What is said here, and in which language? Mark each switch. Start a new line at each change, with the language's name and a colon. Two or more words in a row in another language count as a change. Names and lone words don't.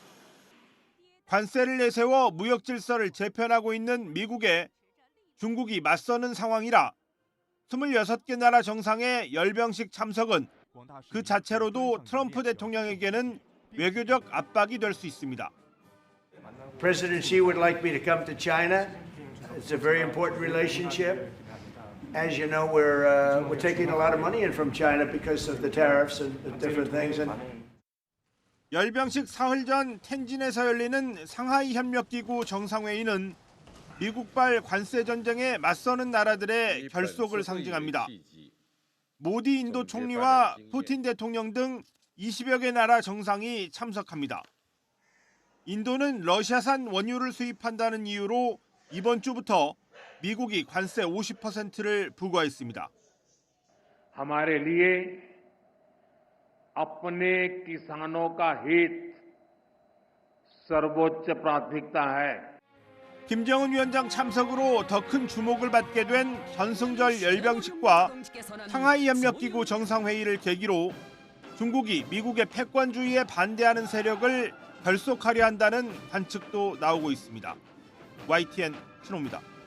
Korean: 관세를 내세워 무역 질서를 재편하고 있는 미국에 중국이 맞서는 상황이라 26개 나라 정상의 열병식 참석은 그 자체로도 트럼프 대통령에게는 외교적 압박이 될 수 있습니다.
English: President Xi would like me to come to China. It's a very important relationship. As you know, we're taking a lot of money in from China because of the tariffs and the different things.
Korean: 열병식 사흘 전 텐진에서 열리는 상하이 협력기구 정상회의는 미국발 관세 전쟁에 맞서는 나라들의 결속을 상징합니다. 모디 인도 총리와 푸틴 대통령 등 20여 개 나라 정상이 참석합니다. 인도는 러시아산 원유를 수입한다는 이유로 이번 주부터 미국이 관세 50%를 부과했습니다.
Hindi: हमारे लिए अपने किसानों का हित सर्वोच्च प्राथमिकता है.
Korean: 김정은 위원장 참석으로 더 큰 주목을 받게 된 전승절 열병식과 상하이 협력기구 정상회의를 계기로 중국이 미국의 패권주의에 반대하는 세력을 결속하려 한다는 관측도 나오고 있습니다. YTN 신호입니다.